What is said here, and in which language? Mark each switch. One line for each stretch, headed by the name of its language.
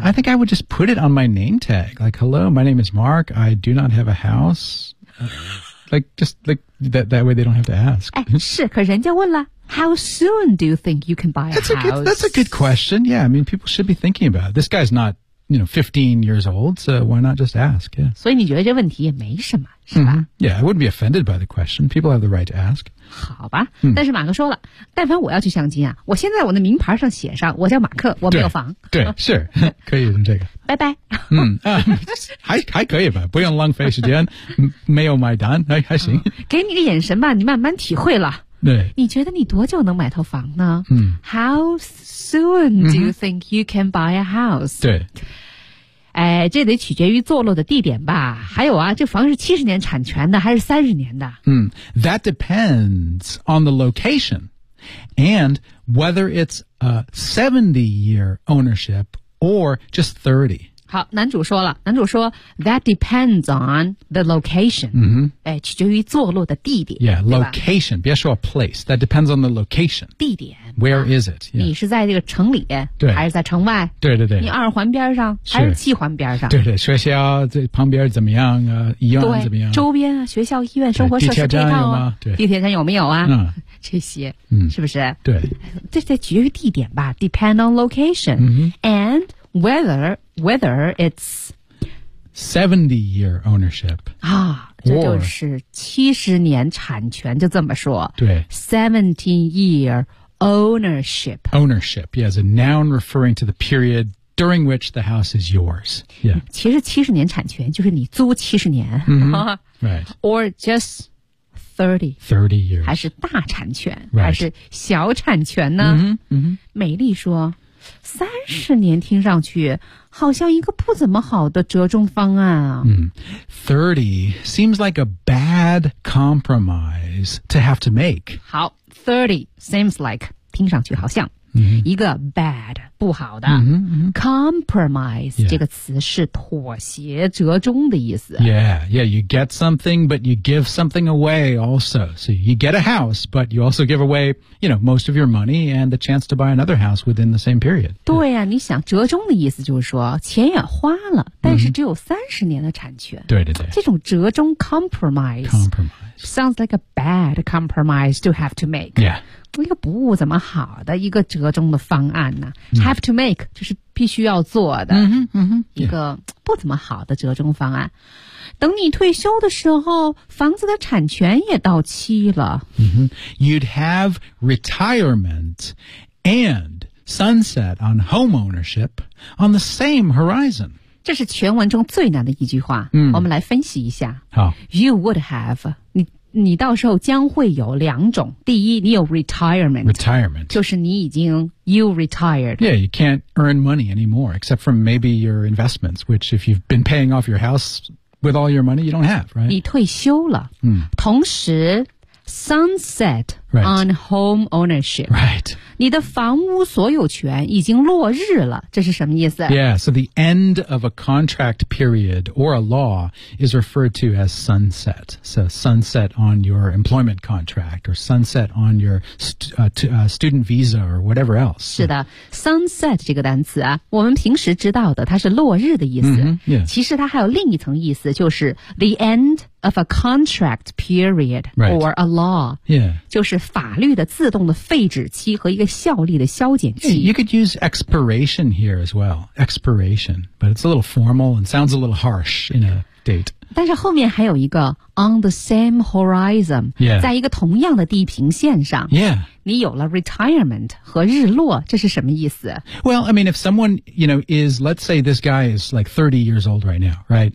English: I think I would just put it on my name tag like hello my name is Mark I do not have a house like just like that way they don't have to ask
Chinese: 哎是可人家问了
English: how soon do you think you can buy a that's house a good, that's a good question yeah I mean people should be thinking about it. This guy's notYou know, 15 years old, so why not just ask? Yeah.
Chinese: 所以你觉得这问题也没什么是吧、mm-hmm.
English: Yeah, I wouldn't be offended by the question. People have the right to ask.
Chinese: 好吧、mm-hmm. 但是马克说了但凡我要去相亲啊我现在我的名牌上写上我叫马克我没有房。对是可以用这个。拜拜。还可以吧不用浪费时间没有买单还行。给你个眼神吧你慢慢体会了。对你觉得你多久能买套房呢、嗯、
English: How soon do you think you can buy a house?
Chinese: 对、哎、这得取决于坐落的地点吧还有啊这房是70年产权的还是30年的、
English: 嗯、That depends on the location and whether it's a 70-year ownership or just 30
Chinese: 好男主说了男主说
English: That depends on the location、 mm-hmm.
Chinese: 哎、取决于坐落的地点
English: Yeah, location
Chinese: 别说
English: place That depends on the location
Chinese: 地点
English: Where、啊、is it、
Chinese: yeah. 你是在这个城里对还是在城外对对对你二环边上是还是七环边上对对学校这旁边怎么样、啊、医院怎么样周边啊学校医院生活设施配套、啊、地铁站有吗对地铁站有没有啊、嗯、这些、嗯、是不是对这得取决于地点吧
English: Depend on location、 mm-hmm. AndWhether it's 70-year ownership
Chinese: 啊，这就是70年产权，就这么说。对
English: ，70-year ownership. Ownership, yeah, as a noun referring to the period during which the house is yours. Yeah.
Chinese: 其实七十年产权就是你租七十年。
English: Right. Or just 30. 30 years.
Chinese: 还是大产权？
English: Right.
Chinese: 还是小产权呢？嗯哼。美丽说。 30年听上去好像一个不怎么好的折中方案啊。
English: 30 seems like a bad compromise to have to make.
Chinese: 好 ,
English: 30 seems like,
Chinese: 听上去好像。一个 bad 不好的 compromise、这个词是妥协折中的意思
English: you get something but you give something away also so you get a house but you also give away you know most of your money and the chance to buy another house within the same period
Chinese: 对呀、你想折中的意思就是说钱也花了但是只有30年的产权、对对对这种折中
English: compromise sounds like a bad compromise to have to make yeah
Chinese: 一个不怎么好的一个折中的方案呢、
English: have to make
Chinese: 就是必须要做的、一个不怎么好的折中方案、等你退休的时候房子的产权也到期了、
English: You'd have retirement and sunset on homeownership on the same horizon
Chinese: 这是全文中最难的一句话、我们来分析一下好
English: You would have
Chinese: 你到时候将会有两种。第一，你有 retirement， 就是你已经
English: you retired。 Yeah, you can't earn money anymore except from maybe your investments, which if you've been paying off your house with all your money, you don't have, right?
Chinese: 你退休了。同时
English: sunset on home ownership。 Right.
Chinese: 你的房屋所有权已经落日了，这是什么意思
English: ？Yeah, so the end of a contract period or a law is referred to as sunset. So sunset on your employment contract or sunset on your student visa or whatever else.
Chinese: 是的 ，sunset 这个单词啊，我们平时知道的它是落日的意思。其实它还有另一层意思，就是
English: the end of a contract period or a law. Yeah，
Chinese: 就是法律的自动的废止期和一个效力的消减期。
English: You could use expiration here as well. Expiration, but it's a little formal and sounds a little harsh in a date.
Chinese: 但是后面还有一个
English: on the same horizon,
Chinese: 在一个同样的地平线上。
English: Yeah.
Chinese: 你有了 retirement 和日落，这是什么意思？
English: Well, I mean, if someone, you know, is, let's say this guy is like 30 years old right now, right?